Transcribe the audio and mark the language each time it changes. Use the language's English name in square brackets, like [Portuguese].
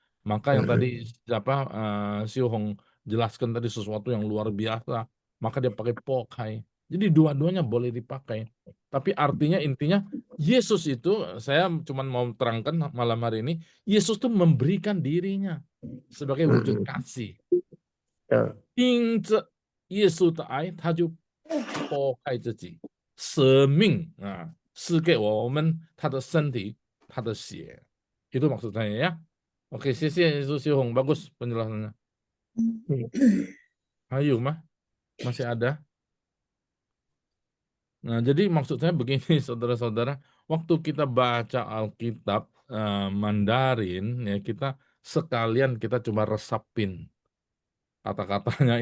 [Indonesian] Maka yang tadi Siu Hong jelaskan tadi sesuatu yang luar biasa, maka dia pakai Pokai. Jadi dua-duanya boleh dipakai. Tapi artinya intinya Yesus itu, saya cuma mau terangkan malam hari ini, Yesus itu memberikan dirinya sebagai wujud kasih. [Chinese] 因着耶稣的爱，他就不剥开自己，舍命赐给我们他的身体，他的血。 [Indonesian] Itu maksud saya ya. Oke, Yesus Hong, bagus penjelasannya. Ayo, masih ada? Nah, jadi maksud saya begini, saudara-saudara, waktu kita baca Alkitab Mandarin, ya kita sekalian kita coba resapin kata-katanya.